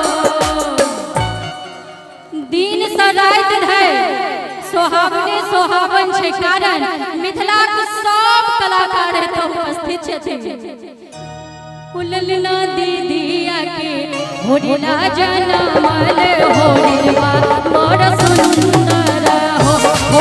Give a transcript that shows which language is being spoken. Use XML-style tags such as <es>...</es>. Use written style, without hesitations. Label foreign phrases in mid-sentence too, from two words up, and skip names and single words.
<mai>दिन सँ राति धरि सोहावने सोहावन छै, कारण मिथिलाक सब कलाकार एतऽ उपस्थित छथिन। ललना दीदिया के होरिला जनमल होरिलवा मोर सुंदर हो।</mai>